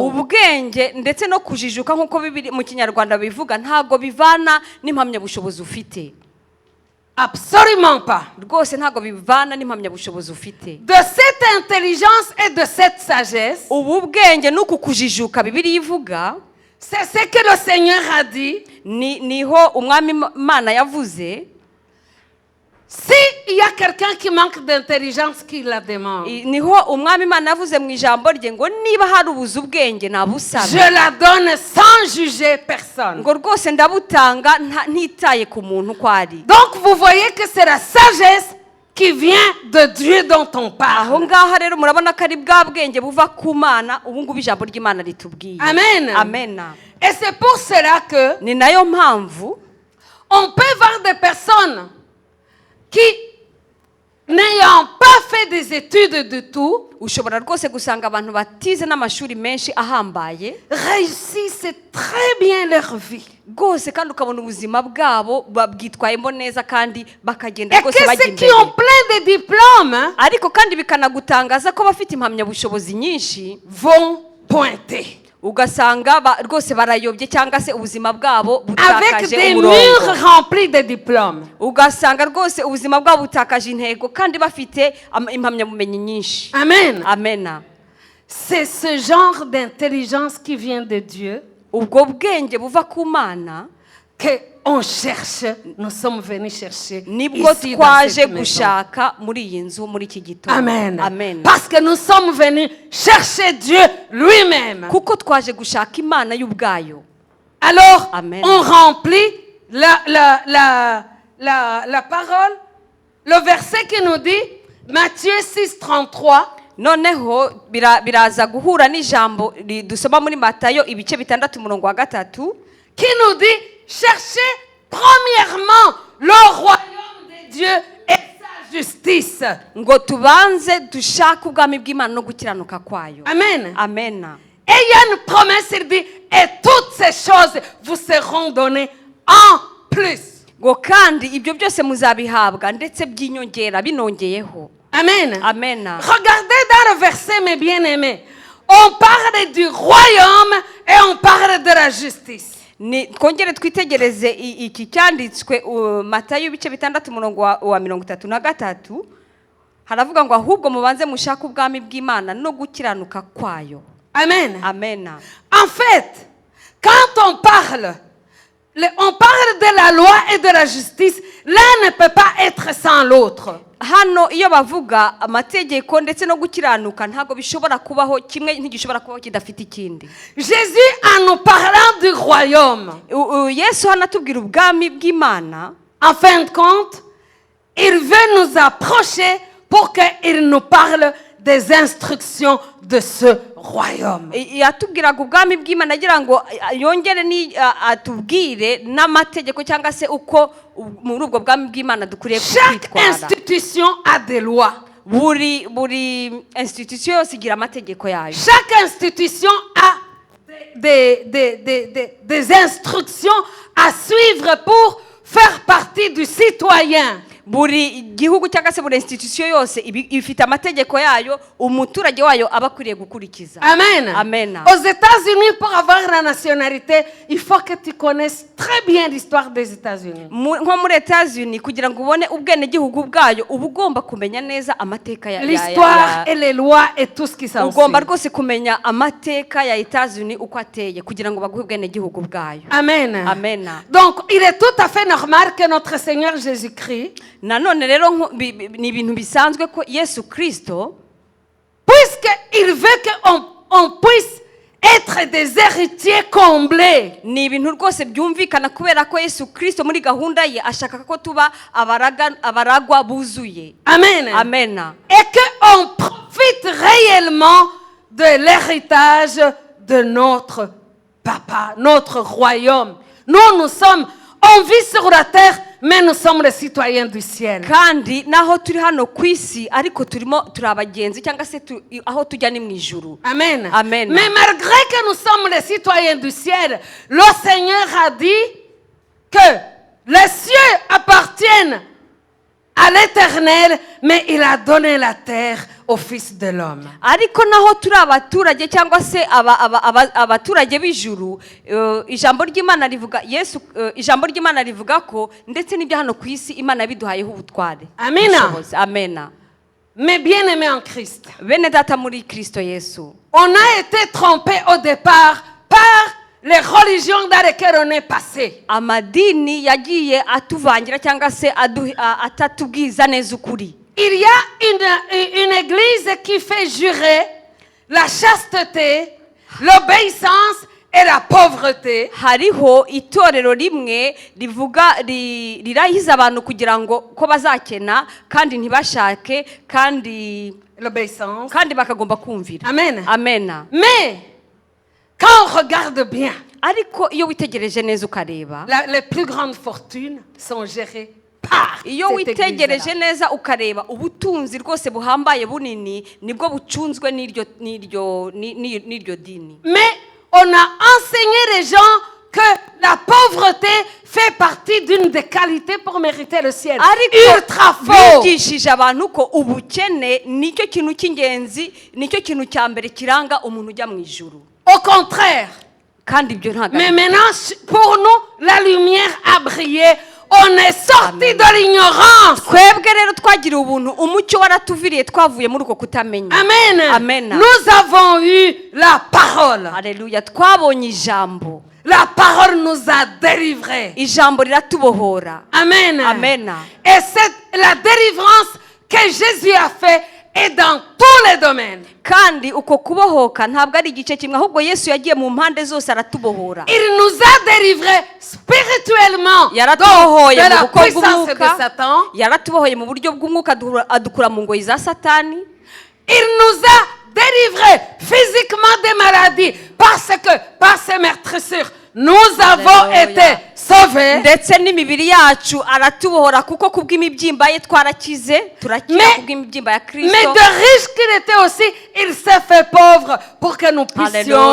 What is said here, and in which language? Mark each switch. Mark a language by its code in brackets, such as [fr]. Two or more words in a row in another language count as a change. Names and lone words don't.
[rw] ubwenge ndetse no kujijuka nk'uko bibiri mu kinyarwanda bivuga ntago bivana n'impamyabushobozi ufite. [fr] Absolument pas. [rw] Rwose ntago bivana n'impamyabushobozi ufite. [fr] De cette intelligence et de cette sagesse, [rw] ubu bwenge n'uku kujijuka bibiri ivuga, [fr] c'est ce que le Seigneur a dit. [rw] niho umwami Imana yavuze, [fr] S'il y a quelqu'un qui manque d'intelligence, qui la demande. [rw] niho umwami Imana yavuze mu ijambo rye ngo niba hari ubuze ubwenge nabusabe, [fr] Je la donne sans juger personne. [rw] ngo rwose ndabutanga ntitaye ku muntu uko ari. [fr] Donc vous voyez que c'est la sagesse qui vient de Dieu dont on [rw] aho [fr] parle. [rw] ngaho rero murabona ko ari bwa bwenge buva ku Mana, ubu ngubu ijambo ry'Imana ritubwiye. Amen. Amen. [fr] Et c'est pour cela que [rw] ni nayo mpamvu [fr] on peut voir des personnes qui, n'ayant pas fait des études du tout, [rw] ushobora rwose gusanga abantu batize n'amashuri menshi ahambaye [fr] réussissent très bien leur vie. [rw] rwose, kandi ukabona ubuzima bwabo babwitwayemo neza kandi bakagenda [fr] Et [rw] rwose [fr] que [rw] bajya [fr] ceux qui [rw] imbere. [fr] ont plein de diplômes [rw] ariko kandi bikanagutangaza ko bafite impamyabushobozi nyinshi [fr] vont pointer. [rw] ugasanga rwose barayobye cyangwa se ubuzima bwabo [fr] Avec [rw] butakaje [fr] des [rw] umurongo. [fr] murs remplis de diplômes. [rw] ugasanga rwose ubuzima bwabo butakaje intego kandi bafite impamyabumenyi nyinshi. Amen. Amen. [fr] C'est ce genre d'intelligence qui vient de Dieu [rw] ubwo bwenge buva ku Mana [fr] qu'on cherche, nous sommes venus chercher [rw] nibwo [fr] ici dans [rw] twaje [fr] cette maison. [rw] gushaka muri iyi nzu muri iki gitondo. Amen. Amen. [fr] Parce que nous sommes venus chercher Dieu lui-même. [rw] kuko twaje gushaka Imana y'ubwayo. [fr] Alors, Amen. on remplit la parole, le verset qui nous dit, Matthieu 6, 33, [rw] noneho biraza guhura n'ijambo dusoma muri Matayo ibice 6:3 [fr] qui nous dit, cherchez premièrement le royaume de Dieu et sa justice. [rw] ngo tubanze dushake ubwami bw'Imana no gukiranuka kwayo. Amen. Amen. [fr] Et il y a une promesse, il dit, et toutes ces choses vous seront données en plus. [rw] ngo kandi ibyo byose muzabihabwa ndetse by'inyongera binongeyeho. Amen. Amen. [fr] Regardez dans le verset, mes bien-aimés. On parle du royaume et on parle de la justice. [rw] twongere twitegereze iki cyanditswe Matayo ibice 6:33 haravuga ngo ahubwo mubanze mushaka ubwami bw'Imana no gukiranuka kwayo. Amen. Amen. [fr] En fait, quand on parle de la loi et de la justice, l'un ne peut pas être sans l'autre. [rw] hano iyo bavuga amategeko ndetse no gukiranuka ntago bishobora kubaho, kimwe ntigishobora kubaho kidafite ikindi. [fr] Jésus, en nous parlant du royaume, [rw] Yesu hano atubwira ubwami bw'Imana, [fr] en fin de compte, il veut nous approcher pour qu'il nous parle des instructions de ce royaume. [rw] yatubwiraga ubwami bw'Imana agira ngo yongere atubwire n'amategeko cyangwa se uko muri ubwo bwami bw'Imana dukuriye [fr] Chaque [rw] kwitwara. [fr] institution a des lois. [rw] buri institution yose igira amategeko yayo. [fr] Chaque institution a des instructions à suivre pour faire partie du citoyen. [rw] buri gihugu cyangwa se buri institution yose ifite amategeko yayo umuturage wayo aba akwiriye gukurikiza. Amen. Amen. [fr] Aux États-Unis, pour avoir la nationalité, il faut que tu connaisses très bien l'histoire des États-Unis. [rw] Nko muri États-Unis kugira ngo ubone ubwene gihugu bwayo uba ugomba kumenya neza amateka ya [fr] L'histoire et les lois et tout ce qui s'en suit. [rw] ugomba rwose kumenya amateka ya États-Unis uko ateye kugira ngo baguhe ubwene gihugu bwayo. Amen. Amen. [fr] Donc, il est tout à fait normal que notre Seigneur Jésus-Christ, [rw] nanone rero ni ibintu bisanzwe ko Yesu Kristo [fr] puisqu'il veut qu'on puisse être des héritiers comblés. [rw] ni ibintu rwose byumvikana kubera ko Yesu Kristo muri gahunda ye ashaka ko tuba abaragwa buzuye. Amen. Amen. [fr] Et qu'on profite réellement de l'héritage de notre papa, notre royaume. Nous sommes, on vit sur la terre, mais nous sommes les citoyens du ciel. [rw] kandi naho turi hano ku isi ariko turi abagenzi cyangwa se aho tujya ni mu ijuru. Amen. Amen. [fr] Mais malgré que nous sommes les citoyens du ciel, le Seigneur a dit que les cieux appartiennent à l'Éternel, mais il a donné la terre au Fils de l'homme. [rw] ariko naho turi abaturage cyangwa se abaturage b'ijuru, ijambo ry'Imana rivuga ijambo ry'Imana rivuga ko ndetse n'ibyo hano ku isi Imana biduhayeho ubutware. Amina. Amena. [fr] Mais bien aimés en Christ, [rw] Bene data muri Kristo Yesu, [fr] on a été trompés au départ par les religions dans lesquelles on est passé. [rw] amadini yagiye atuvangira cyangwa se atatubwiza neza ukuri. [fr] Il y a une église qui fait jurer la chasteté, l'obéissance et la pauvreté. [rw] hariho itorero rimwe rirahiza abantu kugira ngo ko bazakena kandi ntibashake kandi [fr] L'obéissance. [rw] bakagomba kumvira. Amen. Amen. [fr] Mais quand on regarde bien, [rw] ariko iyo witegereje neza ukareba, [fr] les plus grandes fortunes sont gérées par [rw] iyo [fr] cette [rw] witegereje [fr] église-là. [rw] neza ukareba ubutunzi rwose buhambaye bunini nibwo bucunzwe n'iryo dini. [fr] Mais on a enseigné les gens que la pauvreté fait partie d'une des qualités pour mériter le ciel. Ultra [rw] ariko [fr] faux. [rw] bigishije abantu ko ubukene nicyo kintu cy'ingenzi, nicyo kintu cya mbere kiranga umuntu ujya mu ijuru. [fr] Au contraire. [rw] kandi ibyo ntabwo [fr] Mais maintenant, pour nous, la lumière a brillé. On est sorti de l'ignorance. [rw] twebwe rero twagiriye ubuntu, umucyo waratuviriye twavuye muri uko kutamenya. Amen. Amen. [fr] Nous avons eu la parole. [rw] Haleluya, twabonye ijambo. [fr] La parole nous a délivrés. [rw] Ijambo riratubohora. Amen. Amen. [fr] Et c'est la délivrance que Jésus a fait est dans tous les domaines. [rw] kandi uko kubohoka ntabwo ari igice kimwe, ahubwo Yesu yagiye mu mpande zose aratubohora. [fr] Il nous a délivrés spirituellement [rw] yaratubohoye [fr] de [rw] mu [fr] la [rw] buko [fr] puissance de [rw] bw'umwuka, [fr] Satan. [rw] yaratubohoye mu buryo bw'umwuka adukura mu ngoyi za Satani. [fr] Il nous a délivrés physiquement des maladies parce que par ses meurtrissures nous avons Alléluia. été sauvés. [rw] ndetse n'imibiri yacu aratubohora kuko kubw'imibyimba ye twarakize, turakira kubw'imibyimba ya [fr] Mais [rw] Kristo. [fr] de riche qu'il était aussi, il s'est fait pauvre pour que nous puissions